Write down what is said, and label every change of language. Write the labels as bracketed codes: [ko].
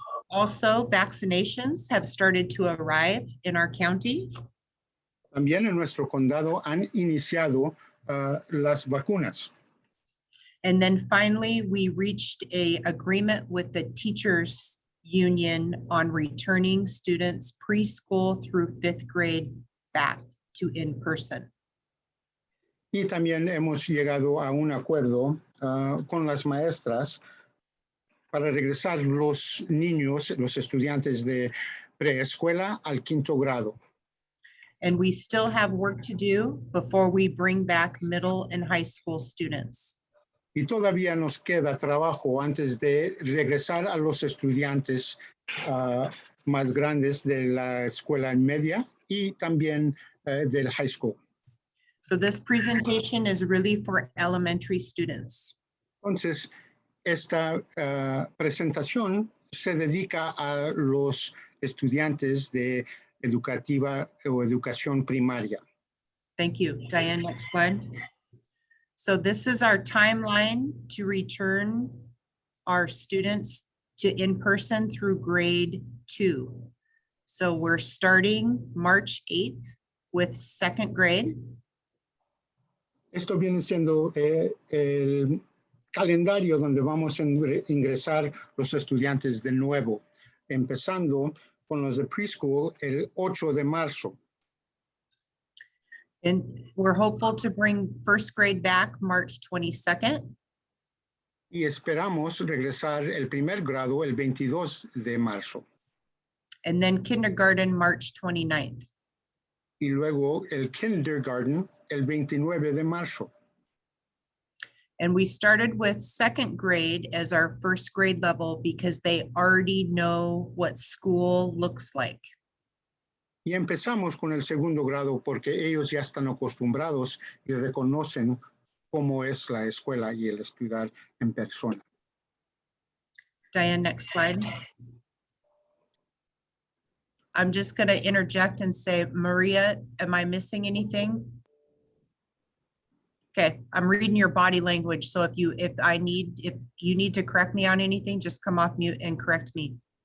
[en] Also, vaccinations have started to arrive in our county. [es] También en nuestro condado han iniciado las vacunas. [en] And then finally, we reached a agreement with the teachers union on returning students preschool through 5th grade back to in-person. [es] Y también hemos llegado a un acuerdo con las maestras para regresar los niños, los estudiantes de preescuela al 5º grado. [en] And we still have work to do before we bring back middle and high school students. [es] Y todavía nos queda trabajo antes de regresar a los estudiantes más grandes de la escuela media y también del high school. [en] So this presentation is really for elementary students. [es] Entonces, esta presentación se dedica a los estudiantes de educativa o educación primaria. [en] Thank you. Diane, next slide. So this is our timeline to return our students to in-person through grade 2. So we're starting March 8th with 2nd grade. [es] Esto viene siendo el calendario donde vamos a ingresar los estudiantes de nuevo, empezando con los de preschool el 8 de marzo. [en] And we're hopeful to bring 1st grade back March 22nd. [es] Y esperamos regresar el primer grado el 22 de marzo. [en] And then kindergarten March 29th. [es] Y luego el kindergarten el 29 de marzo. [en] And we started with 2nd grade as our 1st grade level because they already know what school looks like. [es] Y empezamos con el 2º grado porque ellos ya están acostumbrados y reconocen cómo es la escuela y el estudiar en persona. [en] Diane, next slide. I'm just going to interject and say, Maria, am I missing anything? Okay, I'm reading your body language. So if you need to correct me on anything, just come off mute and correct me.